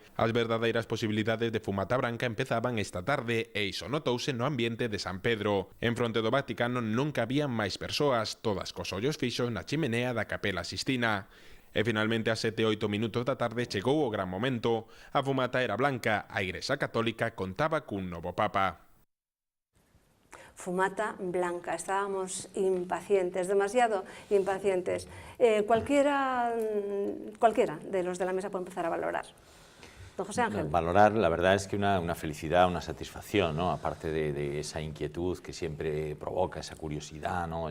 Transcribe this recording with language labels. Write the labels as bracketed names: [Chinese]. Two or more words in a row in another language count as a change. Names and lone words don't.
[Galician] As verdadeiras posibilidades de fumata branca empezaban esta tarde e iso notouse no ambiente de San Pedro. En fronte do Vaticano non cabían máis persoas, todas cos ollos fixos na chimenea da Capela Sixtina. E finalmente a 7 e 8 minutos da tarde chegou o gran momento. A fumata era blanca, a Igrexa Católica contaba cun novo Papa. [Spanish] Fumata blanca, estábamos impacientes, demasiado impacientes. Cualquiera de los de la mesa puede empezar a valorar. Don José Ángel. Valorar, la verdad es que una felicidad, una satisfacción, ¿no? Aparte de esa inquietud que siempre provoca, esa curiosidad, ¿no?